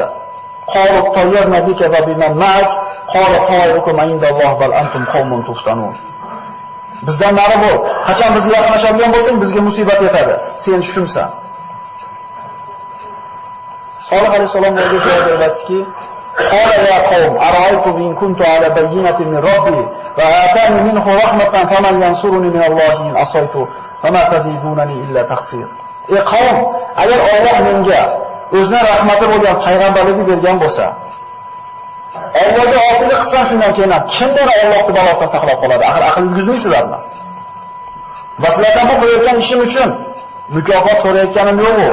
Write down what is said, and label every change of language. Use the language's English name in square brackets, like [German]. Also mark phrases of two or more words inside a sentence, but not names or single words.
[Arabic] قالوا اطيرنا بك وبمن معك قال طائركم عند الله بل أنتم قوم تفتنون. [Uzbek] Bizdan nari bo'l. Qachon bizga yaqinlashadigan bo'lsang, bizga musibat yetadi. Sen shumsan. Solih alayhissalom o'ziga javob beribdiki, [Arabic] قال يا قوم أرأيتم إن كنت على بينة من ربي وآتاني منه رحمة فمن ينصرني من الله إن عصيت فما تزيدونني إلا تقصير. [Uzbek] Ey qavm, agar Alloh menga o'zining rahmati bo'lgan payg'ambarlikni bergan bo'lsa, Allohga osiylik qilsam shundan keyin kimdir Allohning balosidan saqlab qoladi? Axir aql yurgizmaysizlarmi? Va sizlardan bu qilayotgan ishim uchun mukofot so'rayotganim yo'q-ku.